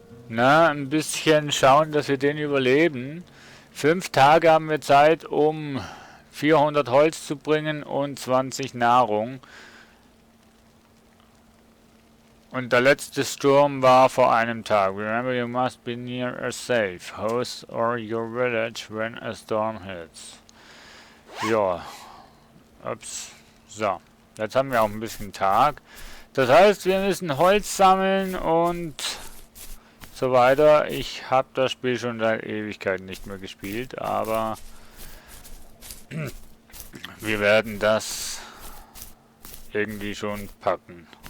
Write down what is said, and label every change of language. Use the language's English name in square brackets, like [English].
[German] ein bisschen schauen, dass wir den überleben. 5 Tage haben wir Zeit, um 400 Holz zu bringen und 20 Nahrung. Und der letzte Sturm war vor einem Tag. [English] Remember, you must be near a safe house or your village when a storm hits. [German] Ja. Ups. So. Jetzt haben wir auch ein bisschen Tag. Das heißt, wir müssen Holz sammeln und so weiter. Ich habe das Spiel schon seit Ewigkeiten nicht mehr gespielt, aber wir werden das irgendwie schon packen.